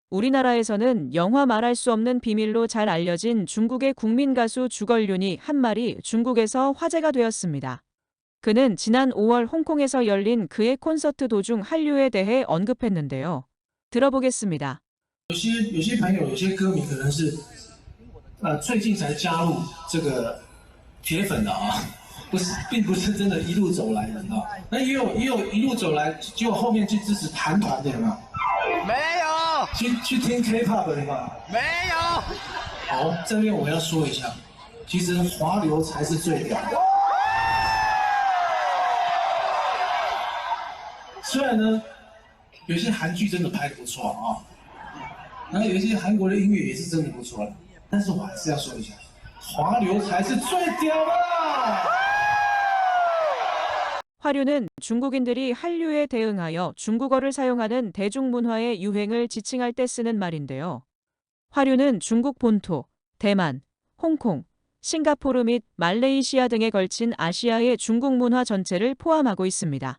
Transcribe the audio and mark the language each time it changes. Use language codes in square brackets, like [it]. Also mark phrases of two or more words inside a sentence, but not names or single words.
[ko] 우리나라에서는 영화 말할 수 없는 비밀로 잘 알려진 중국의 국민 가수 주걸륜이 한 말이 중국에서 화제가 되었습니다. 그는 지난 5월 홍콩에서 열린 그의 콘서트 도중 한류에 대해 언급했는데요. 들어보겠습니다. [zh] 有些朋友、有些歌迷可能是最近才加入这个铁粉的啊，不是，并不是真的一路走来的啊。那也有一路走来，结果后面去支持韩团的有没有？没有，去听 K-pop 的有没有？没有。好，这边我要说一下，其实华流才是最屌的。虽然呢，有些韩剧真的拍得不错啊，然后有一些韩国的音乐也是真的不错了，但是我还是要说一下，华流才是最屌的。 [ko] 화류는 중국인들이 한류에 대응하여 중국어를 사용하는 대중문화의 유행을 지칭할 때 쓰는 말인데요. 화류는 중국 본토, 대만, 홍콩, 싱가포르 및 말레이시아 등에 걸친 아시아의 중국 문화 전체를 포함하고 있습니다.